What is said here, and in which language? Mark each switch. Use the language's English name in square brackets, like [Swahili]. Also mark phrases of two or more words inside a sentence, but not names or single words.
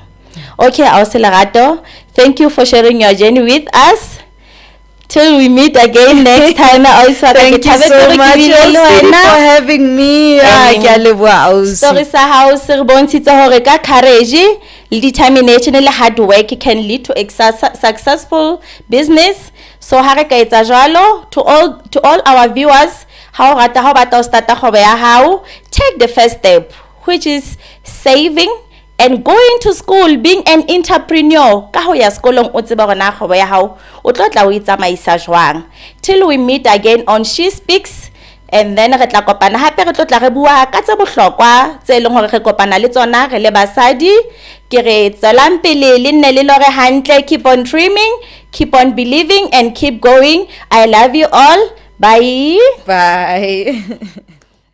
[English] Okay, Lerato, thank you for sharing your journey with us. Till we meet again next time. Thank you so much for having me. [Southern Sotho] Story sa hao se re bontshitse hore ka courage le determination le [English] hard work can lead to a successful business. [Southern Sotho] So ha re ka etsa jwalo, [English] to all our viewers, [Southern Sotho] ha o rata ha o batla o starta kgwebo ya hao, [English] take the first step, which is saving and going to school, being an entrepreneur. [Southern Sotho] Ka ho ya sekolong o tseba hore na kgwebo ya hao o tlo tla o itsamaisa jwang. [English] Till we meet again on She Speaks, and then [Southern Sotho] re tla kopana hape re tlo tla re bua ka tse bohlokwa tse leng hore re kopana le tsona re le basadi. Ke re tsalang pele le nne le lore hantle, [English] keep on dreaming, keep on believing, and keep going. I love you all. Bye.